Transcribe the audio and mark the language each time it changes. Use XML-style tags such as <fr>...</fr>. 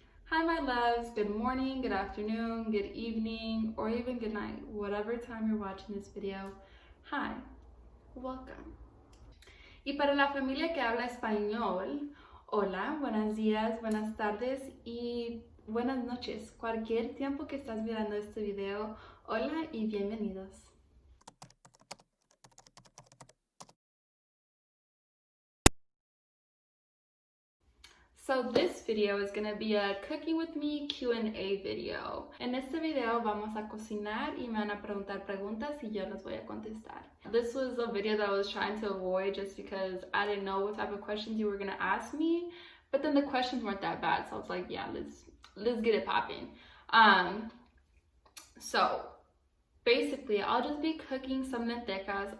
<en>Hi my loves, good morning, good afternoon, good evening, or even good night, whatever time you're watching this video. Hi, welcome.</en> <es>Y para la familia que habla español, hola, buenos días, buenas tardes y buenas noches. Cualquier tiempo que estás mirando este video, hola y bienvenidos.</es> <en>So this video is going to be a cooking with me Q&A video.</en> <es>En este video vamos a cocinar y me van a preguntar preguntas y yo las voy a contestar.</es> <en>This was a video that I was trying to avoid just because I didn't know what type of questions you were going to ask me, but then the questions weren't that bad, so I was like, yeah, let's get it popping. So basically, I'll just be cooking some lentejas.</en>